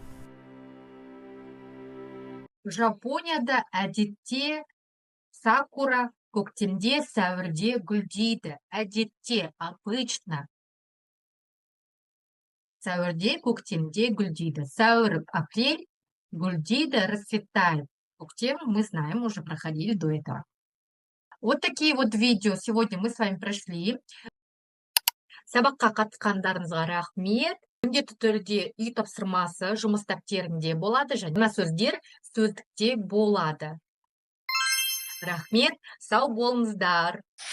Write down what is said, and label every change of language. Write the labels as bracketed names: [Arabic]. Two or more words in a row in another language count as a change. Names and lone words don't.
[Kazakh] Жапонияда әдетте сакура көктемде сәуірде гүлдейді. Әдетте, обычно. Сәуірде, көктемде гүлдейді. Сәуір, апрель гүлдейді, расцветает. [Russian] Көктем мы знаем, уже проходили до этого. Вот такие вот видео сегодня мы с вами прошли. [Kazakh] Сабаққа қатысқандарыңызға рахмет. Міндетті түрде үй тапсырмасы жұмыс дәптерінде болады, жаңа сөздер сөздікте болады. Рахмет, сау болыңыздар.